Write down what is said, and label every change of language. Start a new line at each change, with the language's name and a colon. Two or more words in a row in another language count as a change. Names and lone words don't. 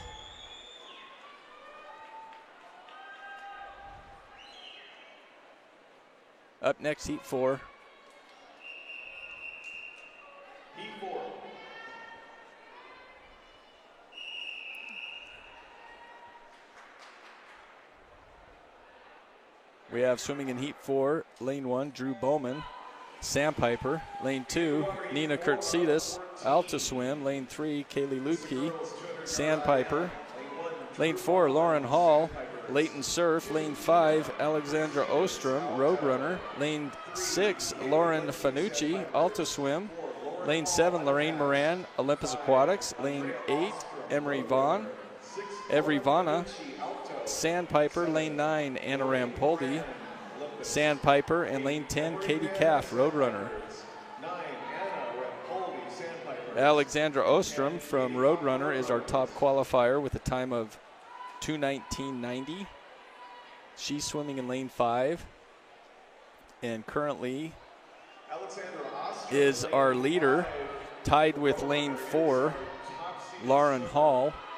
English: Up next, Heat 4. Heat 4. We have swimming in Heat 4, lane 1, Drew Bowman, Sandpiper. Lane 2, Nina Kurtsidis, Alta Swim. Lane 3, Kaylee Lutke, Sandpiper. Lane 4, Lauren Hall, Leighton Surf. Lane 5, Alexandra Ostrom, Roadrunner. Lane 6, Lauren Fanucci, Alta Swim. Lane 7, Lorraine Moran, Olympus Aquatics. Lane 8, Emery Vaughn, Every Vanna, Sandpiper. Lane 9, Anna Rampoldi, Sandpiper. And lane 10, Katie Caff, Roadrunner. Alexandra Ostrom from Roadrunner is our top qualifier with a time of 2:19.90. She's swimming in lane 5, and currently is our leader, tied with lane 4, Lauren Hall.